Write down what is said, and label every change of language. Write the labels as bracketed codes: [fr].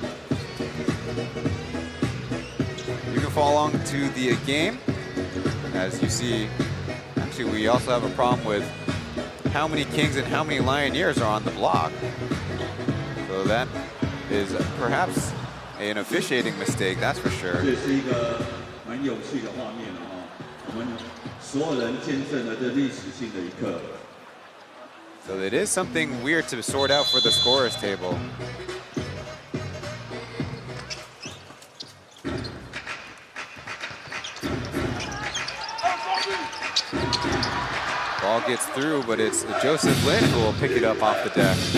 [en] You can follow along to the game. As you see, actually we also have a problem with how many Kings and how many Lioneers are on the block. So that is perhaps an officiating mistake, that's for sure. [zh] 这是一个蛮有趣的画面哦，我们所有人见证了这历史性的一刻。 [en] So it is something weird to sort out for the scorers table. Ball gets through, but it's Joseph Lin who will pick it up off the deck.